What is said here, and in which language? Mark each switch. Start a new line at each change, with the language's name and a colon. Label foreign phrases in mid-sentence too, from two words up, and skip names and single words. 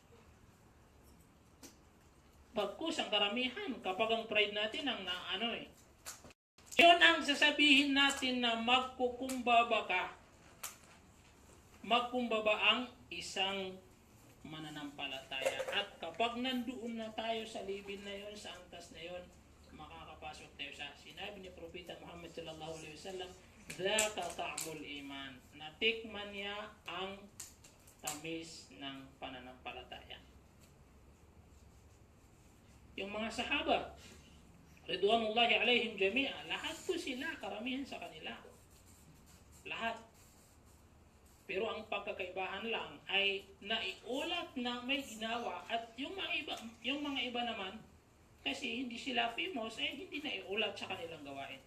Filipino: Bagkus ang karamihan kapag ang pride natin ang yun ang sasabihin natin na magkukumbaba ka. Magkumbaba ang isang mananampalataya. At kapag nandoon na tayo sa libin na yun, sa angkas na yun, makakapasok tayo sa sinabi ni Propeta Muhammad
Arabic: صلى الله عليه وسلم ذاق طعم الإيمان.
Filipino: Natikman niya ang tamis ng pananampalataya. Yung mga sahaba,
Arabic: رضوان الله عليهم جميعا,
Filipino: lahat po sila, karamihan sa kanila. Lahat. Pero ang pagkakaibahan lang ay naiulat na may ginawa at yung mga iba naman, kasi hindi sila famous, hindi naiulat sa kanilang gawain.